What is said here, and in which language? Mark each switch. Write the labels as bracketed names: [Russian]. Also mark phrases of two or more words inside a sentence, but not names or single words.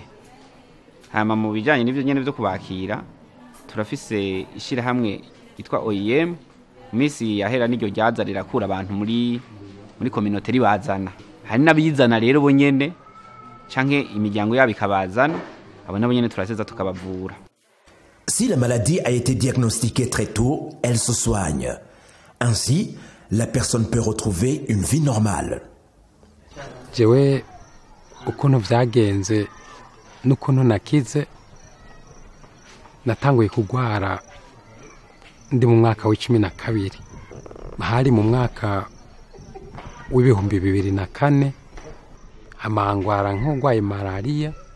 [Rundi] Hama mu bijanye n'ivyo nyene byo kubakira turafise ishira hamwe yitwa OIM misi yahera n'iryo ryaza rirakura abantu muri communauté ribazana hari nabizana rero bo nyene canke imiryango yabo ikabazana abo nabo nyene turaseza tukabavura. [French] Si la maladie a été diagnostiquée très tôt, elle se soigne. Ainsi, la personne peut retrouver une vie normale. [Rundi] Jewe ukuntu vyagenze n'ukuntu nakize natanguye kugwara ndi mu mwaka w'12 hari mu mwaka w'2004 amangwara nk'ugwaye malaria